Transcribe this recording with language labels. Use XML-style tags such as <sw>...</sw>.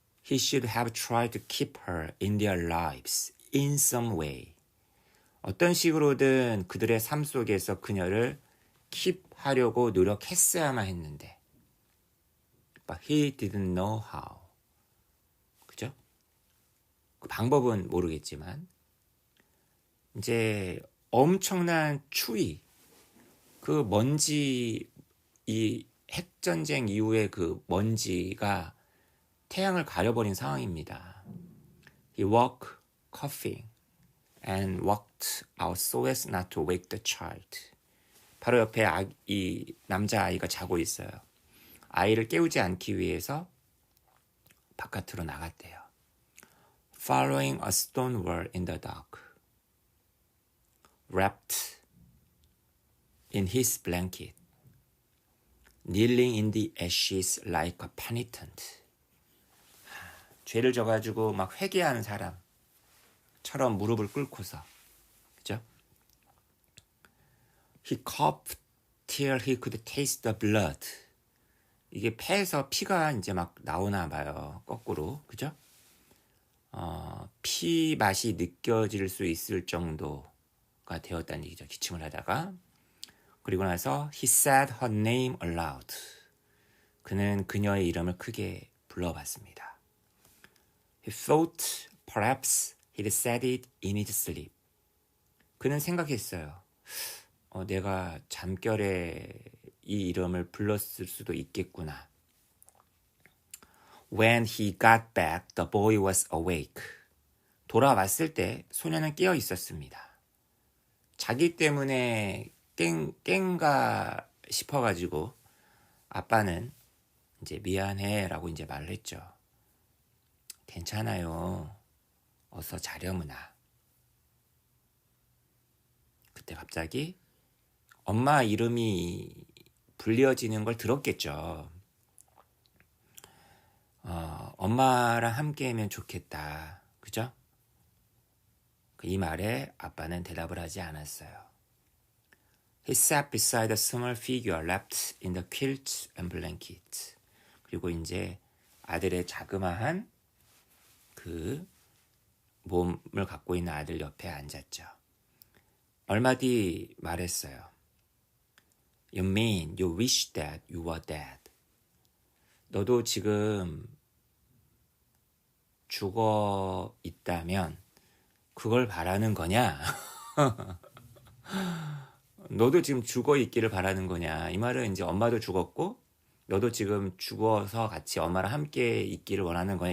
<en>He should have tried to keep her in their lives in some way.</en> <ko>어떤 식으로든 그들의 삶 속에서 그녀를 keep하려고 노력했어야만 했는데,</ko> <en>but he didn't know how.</en> <ko>그죠? 그 방법은 모르겠지만 이제 엄청난 추위, 그 먼지, 이 핵전쟁 이후에 그 먼지가 태양을 가려버린 상황입니다.</ko> <en>He walked coughing and walked out so as not to wake the child.</en> <ko>바로 옆에 이 남자아이가 자고 있어요. 아이를 깨우지 않기 위해서 바깥으로 나갔대요.</ko> <en>Following a stone wall in the dark, wrapped in his blanket, kneeling in the ashes like a penitent.</en> <ko>죄를 져가지고 막 회개하는 사람처럼 무릎을 꿇고서, 그죠?</ko> <en>He coughed till he could taste the blood.</en> <ko>이게 폐에서 피가 이제 막 나오나 봐요. 거꾸로, 그죠? 피 맛이 느껴질 수 있을 정도가 되었다는 얘기죠. 기침을 하다가. 그리고 나서</ko> <en>he said her name aloud.</en> <ko>그는 그녀의 이름을 크게 불러봤습니다.</ko> <en>He thought perhaps he'd said it in his sleep.</en> <ko>그는 생각했어요. 내가 잠결에 이 이름을 불렀을 수도 있겠구나.</ko> <en>When he got back, the boy was awake.</en> <ko>돌아왔을 때 소녀는 깨어 있었습니다. 자기 때문에 깬가 싶어가지고 아빠는 이제 미안해라고 이제 말을 했죠. 괜찮아요. 어서 자려무나. 그때 갑자기 엄마 이름이 불려지는 걸 들었겠죠. 엄마랑 함께하면 좋겠다. 그죠? 이 말에 아빠는 대답을 하지 않았어요.</ko> <en>He sat beside a small figure wrapped in the quilt and blanket.</en> <ko>그리고 이제 아들의 자그마한 그 몸을 갖고 있는 아들 옆에 앉았죠. 얼마 뒤 말했어요.</ko> <en>You mean you wish that you were dead.</en> <ko>너도 지금 죽어 있다면 그걸 바라는 거냐? 너도 지금 죽어 있기를 바라는 거냐? 이 말은 이제 엄마도 죽었고 너도 지금 죽어서 같이 엄마랑 함께 있기를 원하는 거냐?</ko>